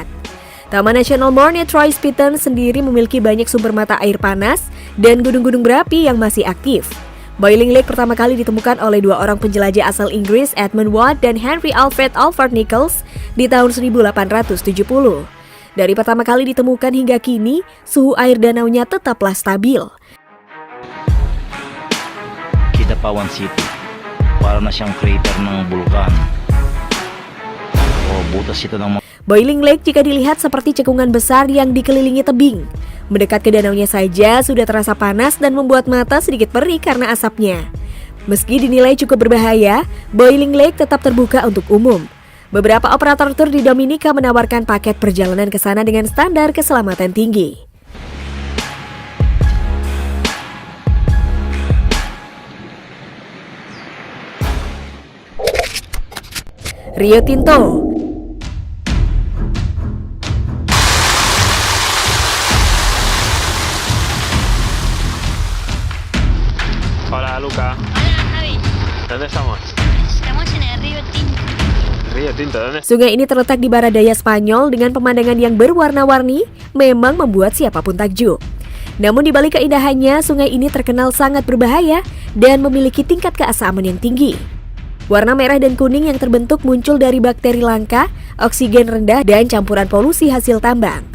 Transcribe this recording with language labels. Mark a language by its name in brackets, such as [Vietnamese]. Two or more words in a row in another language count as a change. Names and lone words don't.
[Indonesian] Taman Nasional Mount Troy-Spitans sendiri memiliki banyak sumber mata air panas dan gunung-gunung berapi yang masih aktif. Boiling Lake pertama kali ditemukan oleh dua orang penjelajah asal Inggris, Edmund Watt dan Henry Alfred Nichols di tahun 1870. Dari pertama kali ditemukan hingga kini, suhu air danaunya tetaplah stabil. [Filipino] Kidapawan City, para na siyang crater ng bulkan. Butas ito ng [Indonesian] Boiling Lake jika dilihat seperti cekungan besar yang dikelilingi tebing. Mendekat ke danaunya saja sudah terasa panas dan membuat mata sedikit perih karena asapnya. Meski dinilai cukup berbahaya, Boiling Lake tetap terbuka untuk umum. Beberapa operator tur di Dominika menawarkan paket perjalanan ke sana dengan standar keselamatan tinggi. Rio Tinto. [Spanish] Hola Luca. Hola Javi, ¿Dónde estamos? estamos en el río Tinto. Río Tinto, ¿dónde? [Indonesian] Sungai ini terletak di barat daya Spanyol dengan pemandangan yang berwarna-warni, memang membuat siapapun takjub. Namun di balik keindahannya, sungai ini terkenal sangat berbahaya dan memiliki tingkat keasaman yang tinggi. Warna merah dan kuning yang terbentuk muncul dari bakteri langka, oksigen rendah, dan campuran polusi hasil tambang.